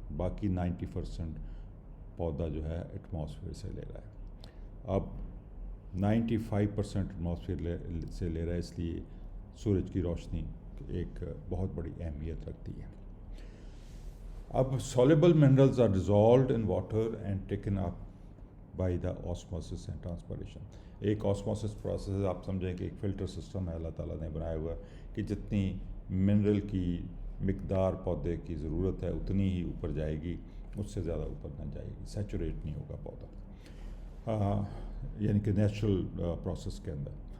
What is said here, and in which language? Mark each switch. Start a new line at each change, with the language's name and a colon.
Urdu: باقی 90% پودا جو ہے ایٹماسفیئر سے لے رہا ہے. اب 95% ایٹماسفیئر سے لے رہا ہے، اس لیے سورج کی روشنی ایک بہت بڑی اہمیت رکھتی ہے.
English: اب soluble minerals are dissolved in water and taken up by the osmosis and transpiration.
Urdu: ایک osmosis process آپ سمجھیں کہ ایک فلٹر سسٹم ہے اللہ تعالیٰ نے بنایا ہوا ہے کہ جتنی منرل کی مقدار پودے کی ضرورت ہے اتنی ہی اوپر جائے گی، اس سے زیادہ اوپر نہ جائے گی، سیچوریٹ نہیں ہوگا پودا، یعنی کہ نیچرل پروسیس کے اندر.